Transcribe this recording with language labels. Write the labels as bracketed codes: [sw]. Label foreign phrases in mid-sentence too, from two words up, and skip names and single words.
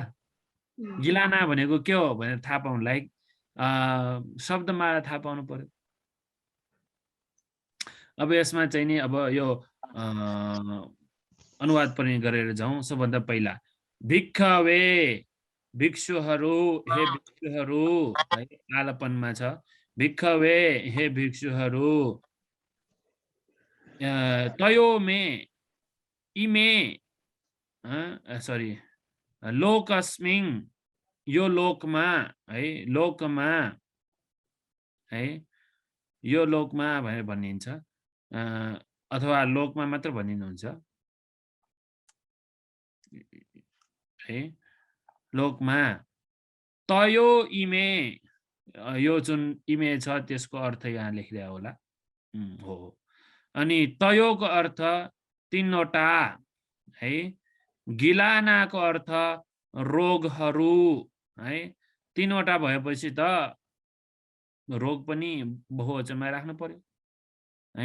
[ne] गिलाना भनेको के हो भनेर थाहा पाउनलाई शब्दमाला थाहा पाउनु पर्यो। अब यसमा चाहिँ नि अब यो अनुवाद पनि गरेर जाउँ। सबभन्दा पहिला भिक्खवे, भिक्षुहरू, हे भिक्षुहरू है, आलापनमा छ। [pi] भिक्खवे, [ne] हे भिक्षुहरू, [pi] तयो मे इमे लोकस्मिङ, [ne] यो लोकमा है, लोकमा है, यो लोकमा भनेर भनिन्छ अथवा लोकमा मात्र भनिनुहुन्छ है। [pi] लोकमा तयो इमे, [ne] यो जुन इमे छ त्यसको अर्थ यहाँ लेखिदिएको होला हो। अनि तयोको अर्थ 3 वटा है। गिलानाको अर्थ रोगहरू है। 3 वटा भएपछि त रोग पनि बहुवचनमा राख्नु पर्यो हैन।